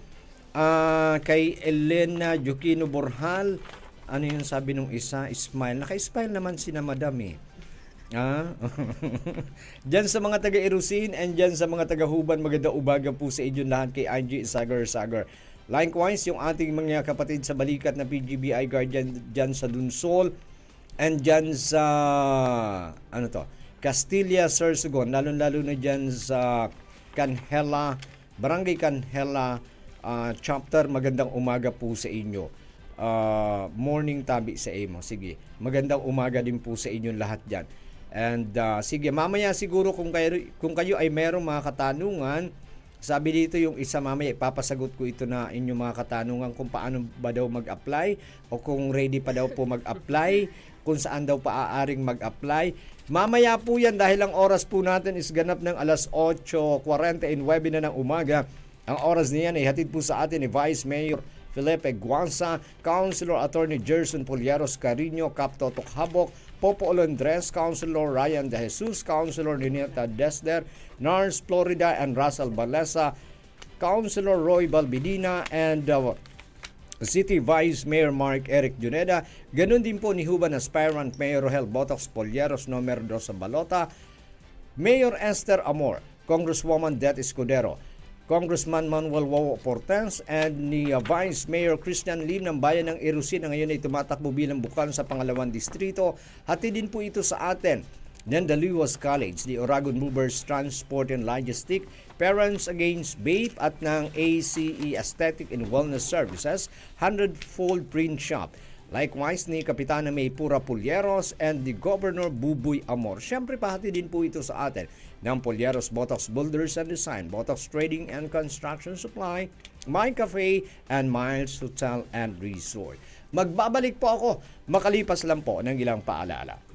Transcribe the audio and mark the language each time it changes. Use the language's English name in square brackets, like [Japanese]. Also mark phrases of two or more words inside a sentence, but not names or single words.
[Filipino] Kay Elena Jukino Borjal, ano yung sabi nung isa? Smile. Naka-smile naman si na Madam eh. Diyan sa mga taga-Irusin and diyan sa mga taga-Huban, maganda umaga po sa inyo lahat, kay Angie Sagar. Likewise, yung ating mga kapatid sa balikat na PGBI Guardian diyan sa Dunsol and diyan sa Castilla, Sorsogon, lalo-lalo na diyan sa Canhela, Barangay Canhela chapter. Magandang umaga po sa inyo. [Bikol] Morning tabi sa imo. [Filipino] Sige, magandang umaga din po sa inyo lahat dyan. And sige, mamaya siguro kung kayo ay merong mga katanungan, sabi dito yung isa, mamaya ipapasagot ko ito na inyong mga katanungan kung paano ba daw mag-apply o kung ready pa daw po mag-apply, kung saan daw paaaring mag-apply. Mamaya po yan dahil ang oras po natin is ganap ng alas 8:49 na ng umaga. Ang oras niyan ay hatid po sa atin ni Vice Mayor Felipe Guanza, Councilor Attorney Gerson Poliaros Carino, Cap Totok Habok, Popo Olondres, Councilor Ryan De Jesus, Councilor Nineta Desder, Nars Florida and Russell Balesa, Councilor Roy Balbidina, and City Vice Mayor Mark Eric Juneda. Ganun din po ni Huban Aspirant Mayor Rohel Botox Poliaros Nomer 2 sa Balota, Mayor Esther Amor, Congresswoman Det Escudero, Congressman Manuel Wow Portens, and ni Vice Mayor Christian Lim ng Bayan ng Irusin na ngayon ay tumatakbo bilang bukal sa pangalawang distrito. Hatid din po ito sa atin ng The Lewis College, the Oragon Movers Transport and Logistics, Parents Against Vape at ng ACE Aesthetic and Wellness Services, 100-fold print shop. Likewise ni Kapitana May Pura Pulyeros and the Governor Buboy Amor. Siyempre pahati din po ito sa atin ng Pulyeros Botox Builders and Design, Botox Trading and Construction Supply, My Cafe, and Miles Hotel and Resort. Magbabalik po ako makalipas lang po ng ilang paalala.